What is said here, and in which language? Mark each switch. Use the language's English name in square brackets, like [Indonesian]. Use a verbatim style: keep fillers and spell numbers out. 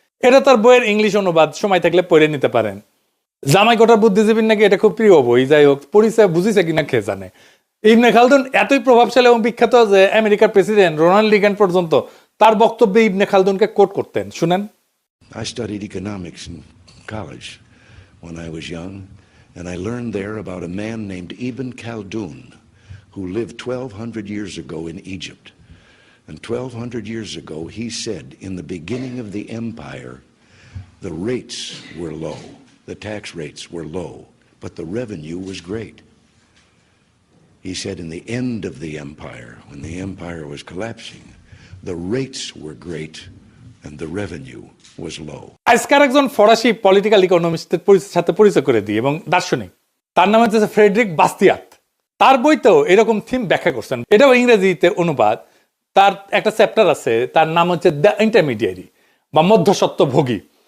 [Bangla] এটা তার বইয়ের ইংলিশ অনুবাদ, সময় থাকলে পড়ে নিতে পারেন। জামাইকোটার বুদ্ধিজীবীর নাকি এটা খুব প্রিয় বই, যাই হোক পরিচয় বুঝিছে কিনা খেয়ে জানে। ইবনে খালদুন এতই প্রভাবশালী এবং বিখ্যাত যে আমেরিকার প্রেসিডেন্ট রোনাল্ড রিগান পর্যন্ত তার বক্তব্যে ইবনে খালদুনকে কোট করতেন, শুনেন। [English] I studied economics in college when I was young, and I learned there about a man named Ibn Khaldun who lived twelve hundred years ago in Egypt. And twelve hundred years ago he said, in the beginning of the empire the rates were low, the tax rates were low, but the revenue was great. He said, in the end of the empire, when the empire was collapsing, the rates were great and the revenue was low. [Bangla] আজকের একজন ফরাসি political ইকোনমিস্টের সাথে পরিচয় করে দিই এবং দার্শনিক, তার নাম হচ্ছে ফ্রেডরিক বাস্তিয়াত। তার বইতেও এরকম থিম ব্যাখ্যা করছেন, এটাও ইংরেজিতে অনুবাদ। তার একটা চ্যাপ্টার আছে, তার নাম হচ্ছে দ্য ইন্টারমিডিয়ারি বা মধ্যস্বত্বভোগী।